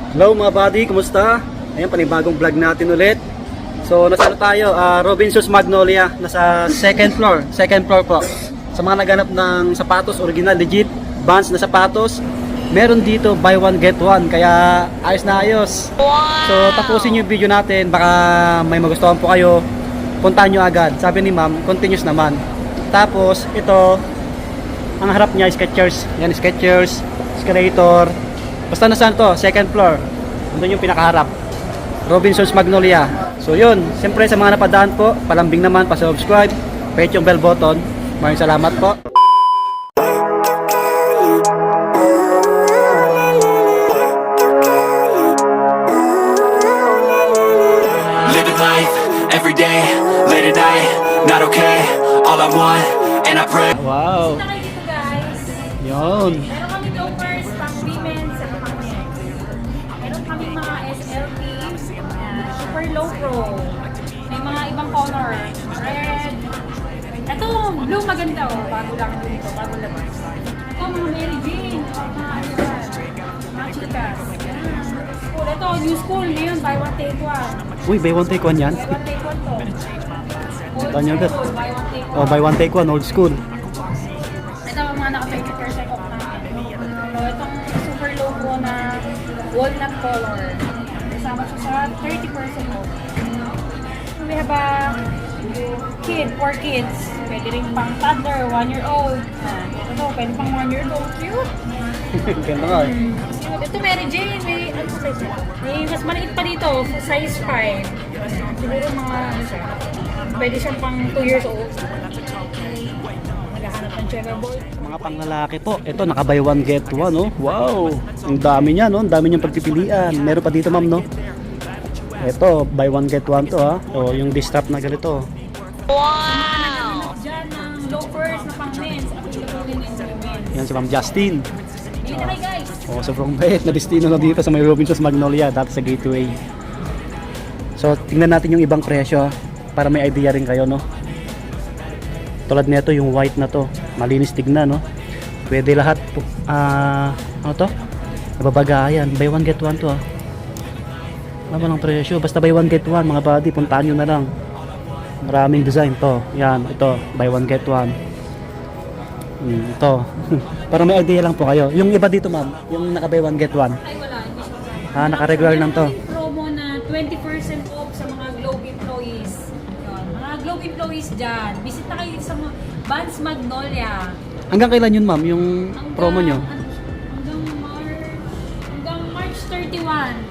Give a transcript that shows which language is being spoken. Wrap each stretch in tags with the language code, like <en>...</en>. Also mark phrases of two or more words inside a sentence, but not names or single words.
<tl>Hello mga buddy, kumusta? Ayan, panibagong vlog natin ulit. So, nasa tayo? Robinsons Magnolia. Nasa second floor po. Sa mga naghanap ng sapatos, original, legit, Vans na sapatos, meron dito</tl> <en>buy one get one.</en> <tl>Kaya ayos na ayos. So, tapusin yung video natin. Baka may magustuhan po kayo. Puntahan nyo agad. Sabi ni ma'am, continuous naman. Tapos, ito, ang harap niya, Skechers. Yan, Skechers, escalator. Basta nasaan to? Second floor. Doon yung pinakaharap. Robinsons Magnolia. So yun, siyempre sa mga napadaan po, palambing naman, pa-subscribe, pa-hit yung</tl> <en>bell button.</en> <tl>Maraming salamat po.</tl> <en>Living life, every day, late at night, not okay, all I want, and I pray.</en> <tl>Wow. Punta kayo dito guys. Yun. Meron kami loafers pang women's at pang men's. Meron kami mga SLP,</tl> <en>super low pro.</en> <tl>May mga ibang color. Red. Ito, blue maganda oh. Bago lang dito, bago lang. Ito, mga Mary Jane. Mga ano yan. Mga chicas. School. Ito,</tl> <en>new school.</en> <tl>Ngayon,</tl> <en>buy one take one.</en> <tl>Uy,</tl> <en>buy one take one</en> <tl>yan.</tl> <en>Buy one take one to. Old</en> <tl>Tanya agad.</tl> <en>school, buy one take one. Oh, buy one take one, old school.</en> <tl>Ito ang mga naka-30% off namin. So, itong</tl> <en>super low</en> <tl>po na walnut color. Kasama siya sa 30% off.</tl> <en>So, we have a kid, for kids.</en> <tl>Pwede rin pang toddler, 1-year-old. Ito, pwede pang 1-year-old. Cute! Ganda nga eh. Cute. Ito, Mary Jane. May, ano size ito? May mas maliit pa dito, size 5. Siguro mga, ano siya, pwede siyang pang 2 years old. Naghahanap ng checkerboard. Mga panglalaki po. Ito, naka</tl> <en>buy one get one,</en> <tl>oh. Wow. Ang dami niya, no? Ang dami niyang pagpipilian. Meron pa dito, ma'am, no? Ito,</tl> <en>buy one get one to,</en> <tl>ha? O, yung distrap na ganito. Wow! Diyan ng loafers na pang men's. Available din in women's. Yan si Ma'am Justin. Dito kayo guys. Oh, sobrang bait na destino na dito sa may Robinsons Magnolia, dati sa Gateway. So, tingnan natin yung ibang presyo, ha? Para may idea rin kayo, no? Tulad nito yung white na to, malinis tignan, no? Pwede lahat po, ano to? Nababagayan,</tl> <en>buy one get one</en> <tl>to, ha? Ano lang presyo, basta</tl> <en>buy one get one,</en> <tl>mga buddy, puntaan nyo na lang. Maraming design to, yan, ito,</tl> <en>buy one get one.</en> <tl>Ito, para may idea lang po kayo. Yung iba dito, ma'am, yung naka</tl> <en>buy one get one.</en> <tl>Ay wala, hindi siya. Naka-regular lang to. May promo na 20% off sa mga Globe employees. Yun, mga Globe employees dyan. Visit na kayo sa mga Vans Magnolia. Hanggang kailan yun, ma'am, yung promo nyo? Hanggang March 31.</tl>